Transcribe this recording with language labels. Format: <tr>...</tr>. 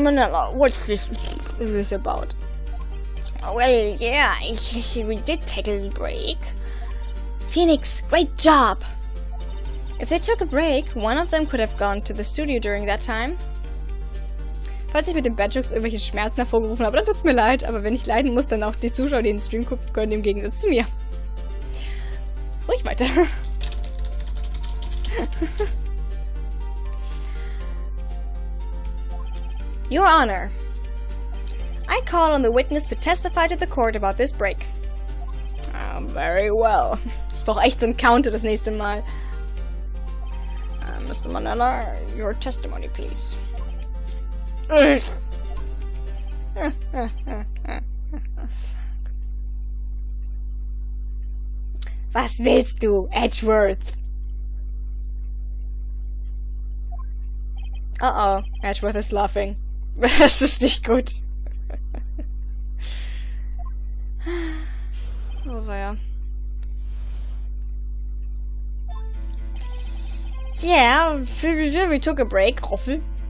<en>Manella, what's this about? Well, yeah, we did take a little break. Phoenix, great job! If they took a break, one of them could have gone to the studio during that time.</en> <de>Falls ich mit den Bad Jokes irgendwelche Schmerzen hervorgerufen habe, dann tut's mir leid, aber wenn ich leiden muss, dann auch die Zuschauer, die den Stream gucken können, im Gegensatz zu mir. Ruhig weiter.</de> <en>Your Honor, I call on the witness to testify to the court about this break. Very well.</en> <de>Ich brauche echt so einen Counter das nächste Mal.</de> <en>Mr. Manella, your testimony, please.</en> <de>Was willst du, Edgeworth?</de> <en>Uh-oh, Edgeworth is laughing.</en> <de>Das ist nicht gut. Oh, sehr.</de> <en>Yeah, we took a break, Roffel.</en>